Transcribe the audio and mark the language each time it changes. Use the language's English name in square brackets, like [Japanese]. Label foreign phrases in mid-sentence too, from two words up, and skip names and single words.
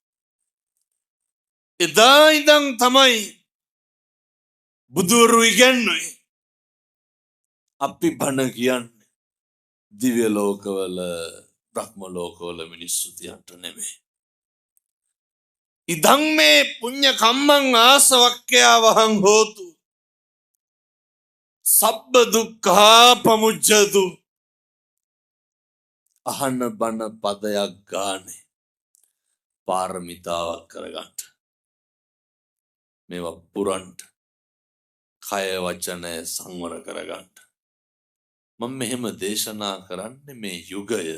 [Sinhala] එදා ඉඳන් තමයි බුදුවරු ඉගැන්වුවේ අපි බණ කියන්නේ දිව්‍ය ලෝකවල බ්‍රහ්ම ලෝකවල මිනිස්සු තියන්ට නෙමෙයි [Pali] ඉදං මේ පුඤ්ඤ කම්මං ආසවක්ඛ්‍යා වහං හෝතු සබ්බ දුක්ඛා පමුච්ඡතු [Sinhala] අහන බණ පදයක් ගානේ පාරමිතාවක් කරගන්න මේවා පුරන්ට කය වචනය සංවර කරගන්න මම මෙහෙම දේශනා කරන්නේ මේ යුගය